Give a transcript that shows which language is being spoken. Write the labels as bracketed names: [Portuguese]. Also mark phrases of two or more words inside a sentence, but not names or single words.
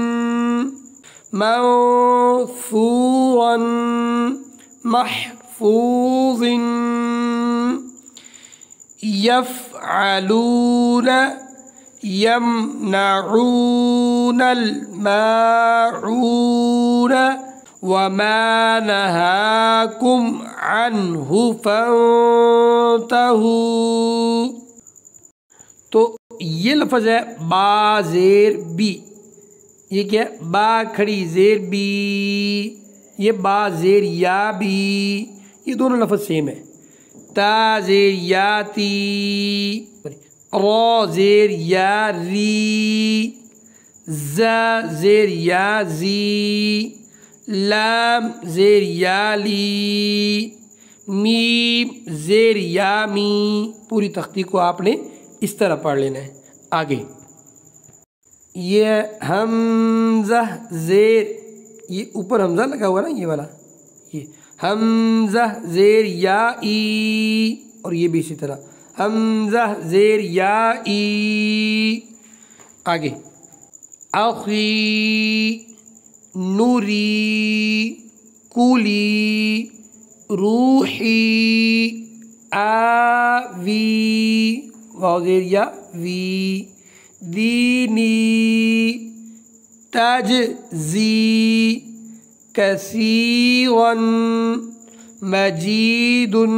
[Arabic] منثورا محفوظ يفعلون يمنعون الماعون وما نهاكم عنه فانتهوا. [Urdu] تو یہ لفظ ہے با زیر بی. یہ کیا ہے با کھڑی زیر بی، یہ با زیر یا بی، یہ دونوں لفظ سیم ہے. تا زیر یاتی، را زیر یا ری، زا زیر یا زی، لام زیر یا لی، میم زیر یا می. پوری تختی کو آپ نے اس طرح پڑھ لینا ہے. آگے یہ حمزہ زیر، یہ اوپر حمزہ لگا ہوا نا یہ والا، یہ حمزہ زیر یا ای، اور یہ بھی اسی طرح حمزہ زیر یا ای. آگے [Arabic] اخی نوری کولی روحی آوی، [Urdu] واو زیر یا وی، [Arabic] دینی تجزی کثیرا مجید